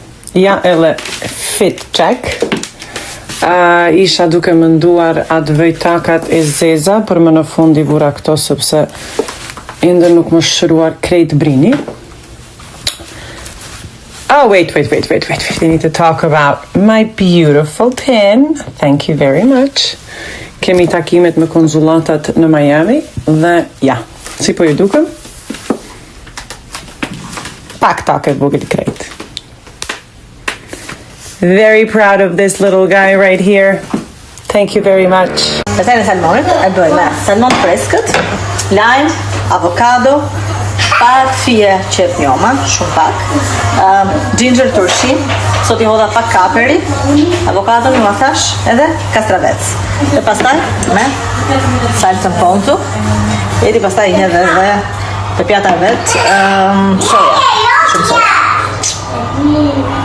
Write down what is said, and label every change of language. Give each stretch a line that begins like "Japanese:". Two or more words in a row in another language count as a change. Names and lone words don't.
Albanian: ja edhe
English: fit check.
Albanian: Isha duke menduar atë vëj takat e zeza, për më në fund I vura këto sepse ende nuk më shëruar krejt brini.
English: Oh, wait. We need to talk about my beautiful pin. Thank you very much.
Albanian: Kemi takimet me konzulatat në Miami dhe ja, si po ju dukem? Pak taket vogël krejt.
English: Very proud of this little guy right here. Thank you very much.
Albanian: Pastaj në salmonin e bëj me salmon freskët, lajm, avokado, pak fije qep njoma, shumë pak, ginger turshi, sot I hodha pak kaperi, avokado në mathash edhe kastravec. Dhe pastaj me salsën ponzu, edhe pastaj edhe të pjata vet, soja, shumë soja.